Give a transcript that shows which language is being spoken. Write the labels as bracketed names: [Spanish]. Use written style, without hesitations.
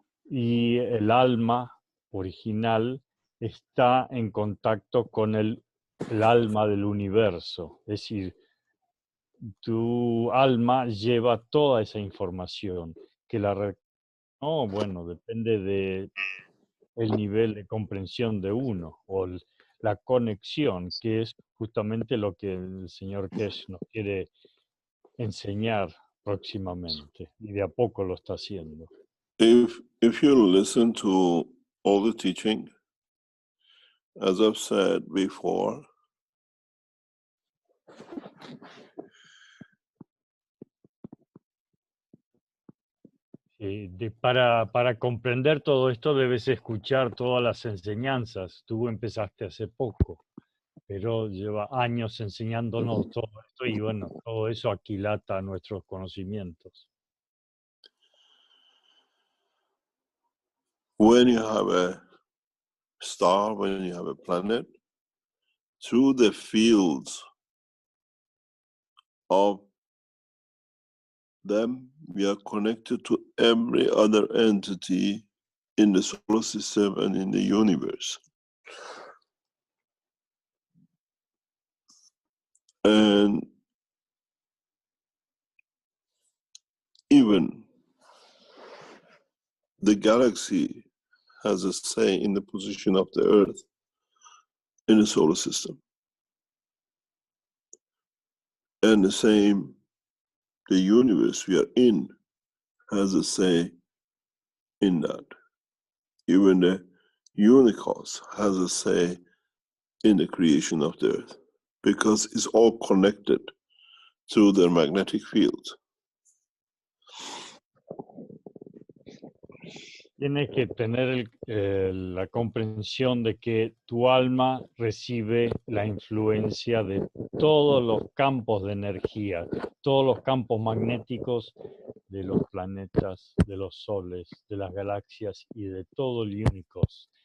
[Spanish] Y el alma original está en contacto con el alma del universo, es decir, tu alma lleva toda esa información, que no, bueno, depende de el nivel de comprensión de uno o la conexión, que es justamente lo que el señor Keshe nos quiere enseñar próximamente, y de a poco lo está haciendo. [English] If you listen to all the teaching, as I've said before, [Spanish] Para comprender todo esto debes escuchar todas las enseñanzas. Tú empezaste hace poco, pero lleva años enseñándonos todo esto y bueno, todo eso aquilata nuestros conocimientos. [English] when you have a star, when you have a planet, through the fields of them, we are connected to every other entity in the solar system and in the universe. And even the galaxy has a say in the position of the Earth in the solar system. And the same, the universe we are in has a say in that. Even the universe has a say in the creation of the Earth, because it's all connected through their magnetic fields. [Spanish] Tienes que tener la comprensión de que tu alma recibe la influencia de todos los campos de energía, todos los campos magnéticos de los planetas, de los soles, de las galaxias y de todo el universo.